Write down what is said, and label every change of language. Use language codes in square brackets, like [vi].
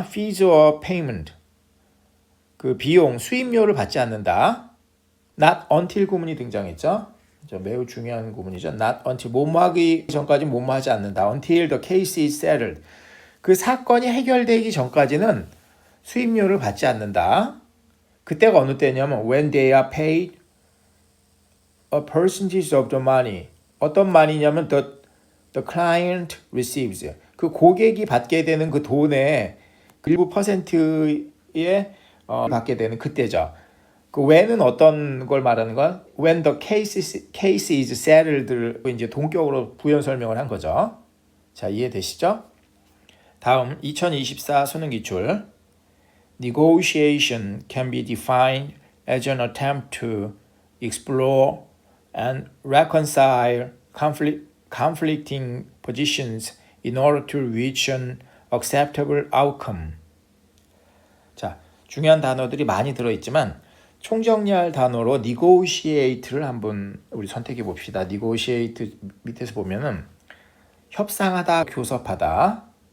[en] fees or payment, [ko] 그 비용, 수임료를 받지 않는다. not until 구문이 등장했죠. 매우 중요한 구문이죠. not until, 뭐뭐하기 전까지 뭐뭐하지 않는다. [en] until the case is settled, [ko] 그 사건이 해결되기 전까지는 수임료를 받지 않는다. 그때가 어느 때냐면 [en] when they are paid a percentage of the money. [ko] 어떤 money냐면 [en] the client receives. [ko] 그 고객이 받게 되는 그 돈의 일부 퍼센트에 받게 되는 그때죠. 그 when은 어떤 걸 말하는 건 [en] when the case is settled [ko] 를 이제 동격으로 부연 설명을 한 거죠. 자, 이해되시죠? 다음 2024 수능 기출. [en] Negotiation can be defined as an attempt to explore and reconcile conflicting positions in order to reach an acceptable outcome. [ko] 자, 중요한 단어들이 많이 들어있지만 총정리할 단어로 negotiate를 한번 우리 선택해 봅시다. negotiate 밑에서 보면은 협상하다, 교섭하다.